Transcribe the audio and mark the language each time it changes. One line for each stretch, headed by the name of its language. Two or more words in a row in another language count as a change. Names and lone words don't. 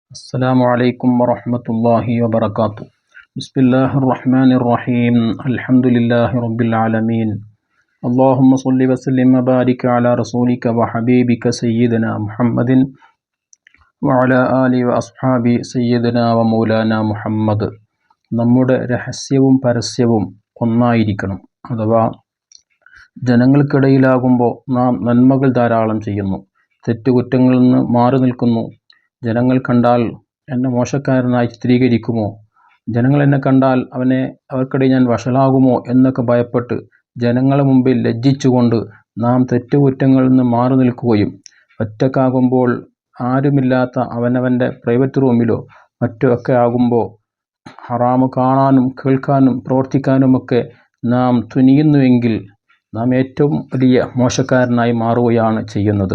Arabic: السلام عليكم ورحمة الله وبركاته. بسم الله الرحمن الرحيم. الحمد لله رب العالمين. اللهم صل وسلم وبارك على رسولك وحبيبك سيدنا محمد وعلى آله وأصحابه سيدنا ومولانا മുഹമ്മദ്.
Malayalam: നമ്മുടെ രഹസ്യവും പരസ്യവും ഒന്നായിരിക്കണം. അഥവാ ജനങ്ങൾക്കിടയിലാകുമ്പോൾ നാം നന്മകൾ ധാരാളം ചെയ്യുന്നു, തെറ്റുകുറ്റങ്ങളിൽ നിന്ന് മാറി നിൽക്കുന്നു. ജനങ്ങൾ കണ്ടാൽ എന്നെ മോശക്കാരനായി ചിത്രീകരിക്കുമോ, ജനങ്ങൾ എന്നെ കണ്ടാൽ അവർക്കിടയിൽ ഞാൻ വഷളാകുമോ എന്നൊക്കെ ഭയപ്പെട്ട് ജനങ്ങളെ മുമ്പിൽ ലജ്ജിച്ചുകൊണ്ട് നാം തെറ്റുകുറ്റങ്ങളിൽ നിന്ന് മാറി നിൽക്കുകയും ഒറ്റക്കാകുമ്പോൾ ആരുമില്ലാത്ത അവനവൻ്റെ
English: private room
Malayalam: മറ്റോ ഒക്കെ ആകുമ്പോൾ ഹറാമ് കാണാനും കേൾക്കാനും പ്രവർത്തിക്കാനുമൊക്കെ നാം തുനിയുന്നുവെങ്കിൽ നാം ഏറ്റവും വലിയ മോശക്കാരനായി മാറുകയാണ് ചെയ്യുന്നത്.